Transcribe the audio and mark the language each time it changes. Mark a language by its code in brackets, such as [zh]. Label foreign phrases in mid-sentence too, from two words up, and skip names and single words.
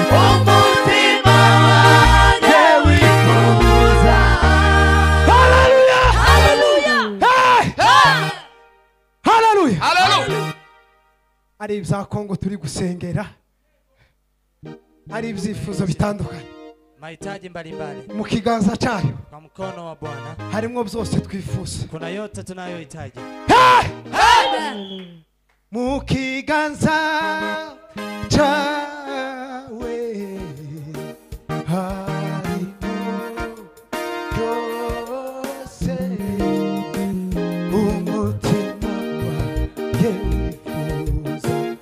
[rw] Umutima wanjye wifuza. Haleluya. Haleluya. Hey. Hey. Haleluya. Haleluya. Hari ibya Kongo turi gusengera. Hari ibyifuzo bitandukanye. [sw] Mahitaji mbalimbali. [rw] Mu kiganza cyayo [sw] Kwa mkono wa Bwana. [rw] harimo byose twifuza. [sw] Kuna yote tunayohitaji. Hey! Amen. [rw] Mu kiganza cyawe harimo byose. Umutima wanjye wifuza.